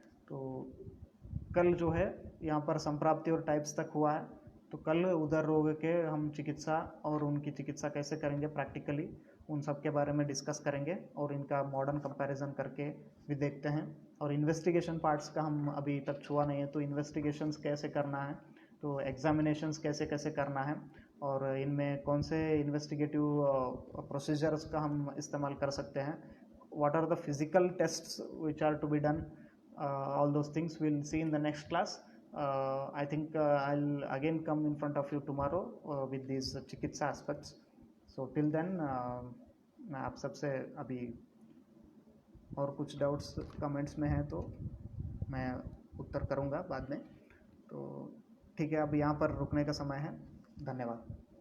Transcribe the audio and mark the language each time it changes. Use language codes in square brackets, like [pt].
[hi] तो कल जो है यहाँ पर संप्राप्ति और टाइप्स तक हुआ है, तो कल उदर रोग के हम चिकित्सा और उनकी चिकित्सा कैसे करेंगे प्रैक्टिकली, उन सब के बारे में डिस्कस करेंगे और इनका मॉडर्न कंपैरिजन करके भी देखते हैं। और इन्वेस्टिगेशन पार्ट्स का हम अभी तक छुआ नहीं है, तो इन्वेस्टिगेशंस कैसे करना है, तो तो एग्जामिनेशंस कैसे कैसे करना है और इनमें कौन से इन्वेस्टिगेटिव प्रोसीजर्स का हम इस्तेमाल कर सकते हैं, [en] what are the physical tests which are to be done, all those things we'll see in the next class. I think I'll again come in front of you tomorrow with these चिकित्सा aspects. So till then [hi] मैं आप सबसे अभी और कुछ doubts comments में हैं तो मैं उत्तर करूंगा बाद में। तो ठीक है, अब यहाँ पर रुकने का समय है। धन्यवाद।